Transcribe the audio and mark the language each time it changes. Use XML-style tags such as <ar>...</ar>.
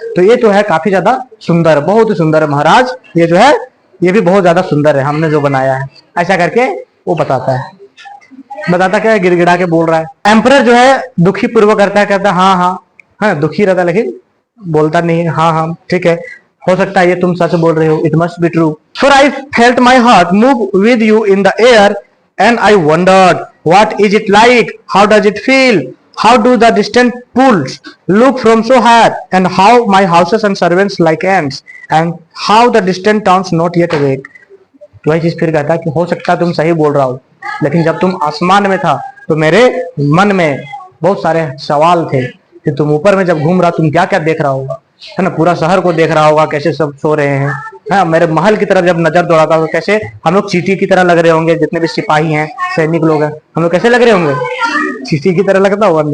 <hi>तो ये तो है काफी ज्यादा सुंदर, बहुत ही सुंदर है महाराज, ये जो है ये भी बहुत ज्यादा सुंदर है हमने जो बनाया है, ऐसा करके वो बताता क्या है, गिड़गिड़ा के बोल रहा है। एम्परर जो है दुखी पूर्वक करता है, कहता है हाँ हाँ, हाँ दुखी रहता है लेकिन बोलता नहीं है, हाँ हाँ ठीक है, हो सकता है ये तुम सच बोल रहे हो,</hi> <en>It must be true. For I felt my heart move with you in the air and I wondered what is it like, how does it feel, how do the distant pools look from so high, and how my houses and servants like ants, and how the distant towns not yet awake।</en> <hi>तो वही चीज फिर कहता कि हो सकता तुम सही बोल रहा हो, लेकिन जब तुम आसमान में था तो मेरे मन में बहुत सारे सवाल थे कि तुम ऊपर में जब घूम रहा तुम क्या क्या देख रहा होगा, है ना, पूरा शहर को देख रहा होगा कैसे सब सो रहे हैं, हाँ, मेरे महल की तरफ जब नजर दौड़ाता होगा कैसे हम लोग चींटी की तरह लग रहे होंगे, जितने भी सिपाही हैं सैनिक लोग हैं हम लोग कैसे लग रहे होंगे, चींटी की तरह लगता होगा।</hi>